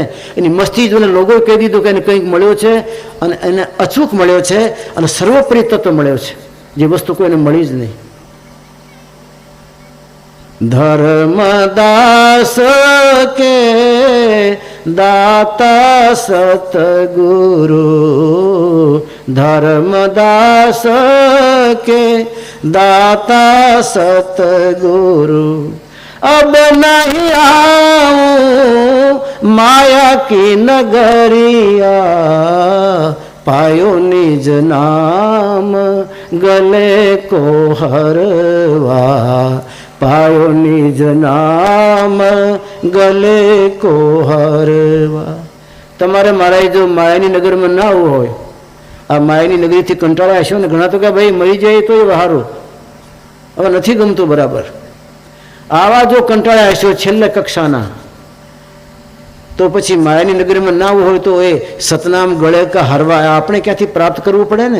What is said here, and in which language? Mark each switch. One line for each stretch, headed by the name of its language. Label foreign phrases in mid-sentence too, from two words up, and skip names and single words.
Gujarati: એની મસ્તી જોઈને લોકોએ કહી દીધું કે એને કંઈક મળ્યો છે, અને એને અચૂક મળ્યો છે, અને સર્વોપરી તત્વ મળ્યો છે, જે વસ્તુ કોઈને મળી જ નહીં.
Hindi: धर्मदास के दाता सतगुरु, धर्मदास के दाता सतगुरु, अब नहीं आऊं माया की नगरिया, पायो निज नाम गले को हरवा, पायो निज नाम गले को हरवा.
Gujarati: તમારે મારા જો માયાની નગરમાં ના આવવું હોય, આ માયાની નગરીથી કંટાળ્યા હશો ને ઘણા, તો કે ભાઈ મળી જાય તો એ સારું, હવે નથી ગમતું બરાબર. આવા જો કંટાળ્યા હશો છેલ્લે કક્ષાના, તો પછી માયાની નગરીમાં ના આવવું હોય તો એ સતનામ ગળે કા હરવા આપણે ક્યાંથી પ્રાપ્ત કરવું પડે ને.